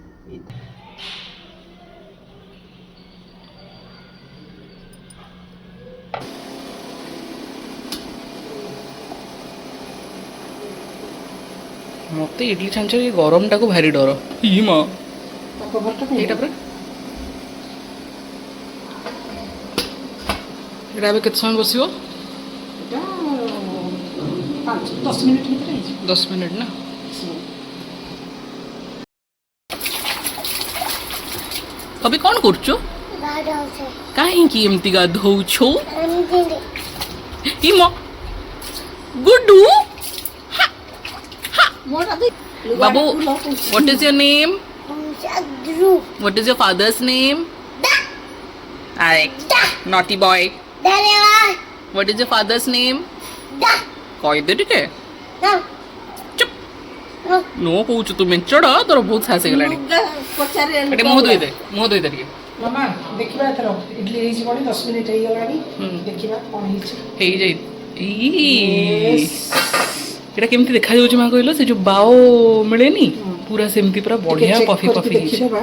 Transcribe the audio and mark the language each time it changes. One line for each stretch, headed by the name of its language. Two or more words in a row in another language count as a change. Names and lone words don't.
Odia: ମତେ ଇଡଲି ଛାଞ୍ଚ ଏ ଗରମଟାକୁ ଭାରି ଡର ଇ ମା ଏଇଟା ପୁରା ଏଇଟା ଏବେ କେତେ ସମୟ ବସିବ ଏଟା 5-10 ମିନିଟ୍ ଭିତରେ ହେଇଯିବ 10 ମିନିଟ୍ ନା ଅବି କ'ଣ କରୁଛୁ କାହିଁକି ଏମିତି ଗାଧଉଛୁ ଇ ମ ଗୁଡୁ ବାବୁ
English: what is your name what is your father's name naughty boy what is your father's name
Odia: କହିଦେ ଟିକେ ଚୁପ୍ नो କହୁଛୁ ତୁ ମେଞ୍ଚଡ଼ ତୋର ବହୁତ ସାହସ ହେଇଗଲାଣି ଏଠି ମୁହଁ ଧୋଇଦେ ଟିକେ ମାମା ଦେଖିବା ଏଥର ଇଡଲି ହେଇଯିବଣି 10 ମିନିଟ୍ ହେଇଗଲାଣି ଦେଖିବା କ'ଣ ହେଇଛି ହେଇଯାଇ ଏଇଟା କେମିତି ଦେଖାଯାଉଛି ମା କହିଲ ସେ ଯୋଉ ବାଓ ମିଳେନି ପୁରା ସେମିତି ପୁରା ବଢିଆ ପଫି ପଫି ହେଇଛି